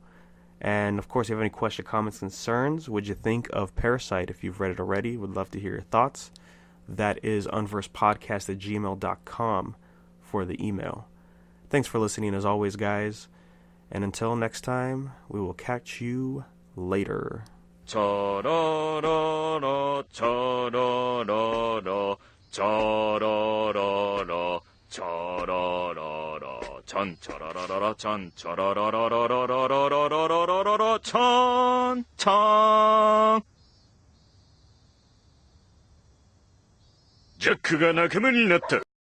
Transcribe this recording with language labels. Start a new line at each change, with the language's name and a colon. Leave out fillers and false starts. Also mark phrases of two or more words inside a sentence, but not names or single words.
English: And, of course, if you have any questions, comments, concerns, what'd you think of Parasyte? If you've read it already, would love to hear your thoughts. That is unversedpodcast@gmail.com for the email. Thanks for listening, as always, guys. And until next time, we will catch you later. Cha-da-da-da, cha-da-da-da, cha-da-da-da, cha-da-da-da, chan cha-da-da-da, chan cha-da-da-da-da-da-da-da-da-da-da-da-da, chan chan。
Japanese: ジャックが仲間になった。